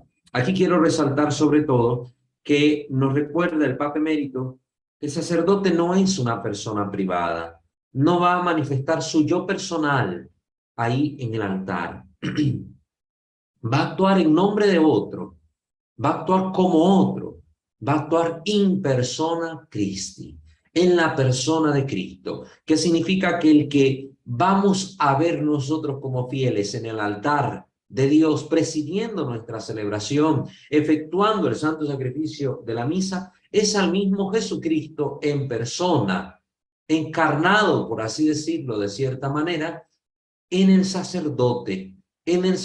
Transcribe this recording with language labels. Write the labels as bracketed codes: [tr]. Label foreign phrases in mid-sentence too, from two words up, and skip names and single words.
[es] Aquí quiero resaltar sobre todo que nos recuerda el Papa Emérito que el sacerdote no es una persona privada, no va a manifestar su yo personal ahí en el altar. Va a actuar en nombre de otro, va a actuar como otro, va a actuar [la] in persona Christi, [es] en la persona de Cristo, que significa que el que vamos a ver nosotros como fieles en el altar de Dios, presidiendo nuestra celebración, efectuando el santo sacrificio de la misa, es al mismo Jesucristo en persona, encarnado, por así decirlo de cierta manera, en el sacerdote, en